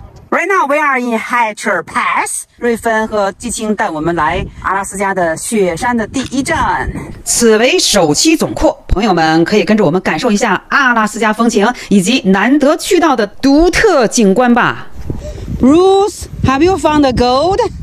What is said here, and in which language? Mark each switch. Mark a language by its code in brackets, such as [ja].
[en] Right now we are in Hatcher Pass. [zh] 瑞芬和季青带我们来阿拉斯加的雪山的第一站，此为首期总括。朋友们可以跟着我们感受一下阿拉斯加风情以及难得去到的独特景观吧。 [en] Bruce, have you found the gold?